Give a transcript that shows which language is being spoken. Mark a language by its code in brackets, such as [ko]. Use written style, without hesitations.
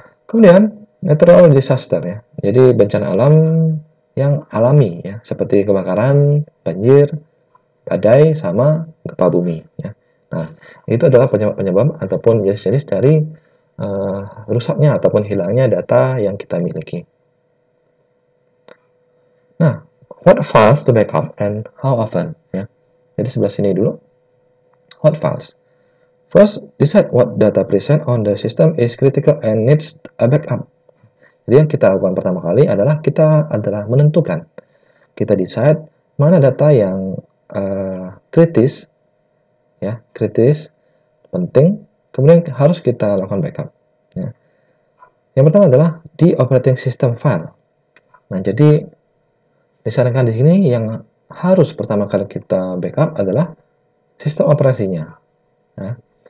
[id] Kemudian [en] natural disaster [id] ya, jadi bencana alam yang alami ya, seperti kebakaran, banjir, badai, sama gempa bumi ya. Nah, itu adalah penyebab ataupun jenis-jenis dari rusaknya ataupun hilangnya data yang kita miliki. [en] Nah, what files to backup and how often ya. [id] Jadi sebelah sini dulu. [en] What files? First, decide what data present on the system is critical and needs a backup. [id] Jadi yang kita lakukan pertama kali adalah kita menentukan, kita decide mana data yang kritis ya, kritis, penting, kemudian harus kita lakukan backup ya. Yang pertama adalah di operating system file. Nah, jadi disarankan di sini yang harus pertama kali kita backup adalah sistem operasinya ya.